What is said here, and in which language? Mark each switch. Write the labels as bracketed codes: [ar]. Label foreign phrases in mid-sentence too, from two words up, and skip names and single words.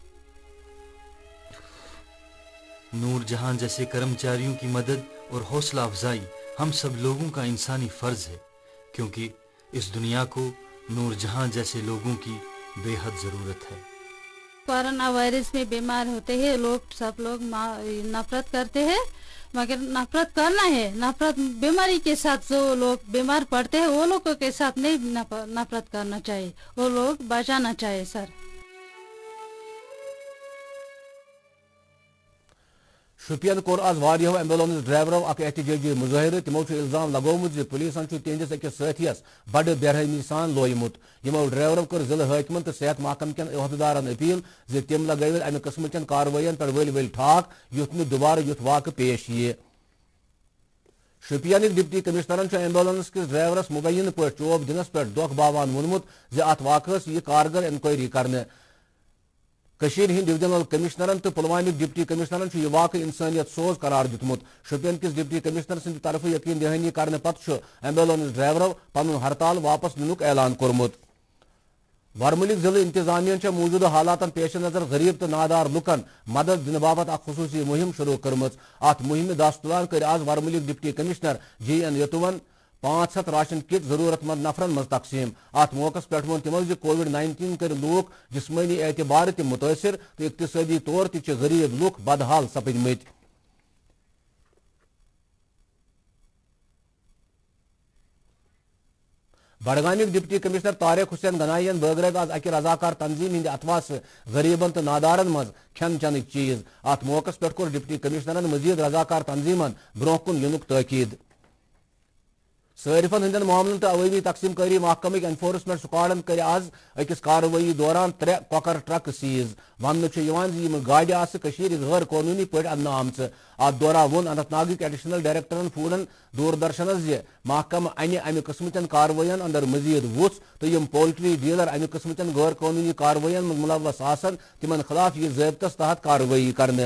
[ur] نور جہاں جیسے کرمچاریوں کی مدد اور حوصلہ افزائی ہم سب لوگوں کا انسانی فرض ہے، کیونکہ اس دنیا کو نور جہاں جیسے لوگوں کی بے حد ضرورت ہے. کورونا وائرس میں بیمار ہوتے ہیں لوگ، سب لوگ نفرت کرتے ہیں، مگر نفرت کرنا ہے، نفرت بیماری کے ساتھ جو لوگ بیمار پڑتے ہیں وہ لوگوں کے ساتھ نہیں نفرت کرنا چاہیے، وہ لوگ بچانا چاہیے سر. [ks] شوپین کور آز واریہو ایمبولینس ڈرائیورو اک احتجاجی مظاہرہ. تمو الزام لگومت زِ پولیسن تہندس أکس ساتھیس بڑ بےرحمی سان لویمت. یمو ڈرائیورو کر ضلع حاکمن تو صحت محکمہ کین عہدیدارن اپیل زِ تم لگٲوِن امہ قسم چین کاروائین پہ ول ٹھاک یُتھ نہٕ دوبارٕ یُتھ واقعہ پیش یِیہِ. شوپینک ڈپٹی کمشنرن ایمبولینس کس ڈرائیورس مبینہ پہ چوب دنس پہ دھوکہ باوان وونمت زِ ات واقعس یہِ کارگر انکوائری کرنے. کشیر ہند ڈویژنل کمشنرن تو پلوامک ڈپٹی کمشنرن یہ واقع انسانیت سوز قرار دیتمت. شوپین کس ڈپٹی کمشنر سند طرف یقین دہانی کرنے پتہ ایمبولینس ڈرائیورو پن ہڑتال واپس ننک اعلان کورمت. ورملک ضلع انتظامیہ موجودہ حالات پیش نظر غریب تو نادار لکن مدد دن باپت اخ خصوصی مہم شروع کرمت. ات مہم دست تلان کر آز ورملک ڈپٹی کمشنر GN یتون 500 راشن کٹ ضرورت مند نفرن مز تقسیم. ات موقع پہ وون تمو کووڈ-19 کر لوک جسمانی اعتبار تہ متاثر تو اقتصادی طور تہ غریب لوک بدحال سپدمت. بڈگامک ڈپٹی کمشنر طارق حسین گنائی بٲگرٲو آز اکہ رضاکار تنظیم ہند اتواس غریبن تو نادارن مز کھین چنک چیز. ات موقع پہ کور ڈپٹی کمشنرن مزید رضاکار تنظیمن برہ کن ینک تاکید. صارفن ہندین معاملن تو عوامی تقسیم کاری محکمک انفورسمنٹ سکواڈن کر آز اکس کاروٲیی دوران 3 کۄکر ٹرک سیز. ون گاڑِ آسہٕ کشیٖرِ غٲر قونوٗنی پٲٹھۍ اننہٕ آمژٕ. ات دوران ووٚن اننت ناگٕکۍ ایڈیشنل ڈائریکٹرن فوڈن دوردرشنس زِ محکمہ انہِ امہِ قٕسمٕچن کاروٲیین اندر مزید وُژھ تہٕ یِم پولٹری ڈیلر امہِ قٕسمٕچن غٲر قونوٗنی کاروٲیین منٛز ملوث آسن تِمن خلاف یہِ ضٲبطس تحت کاروٲیی کرنہٕ.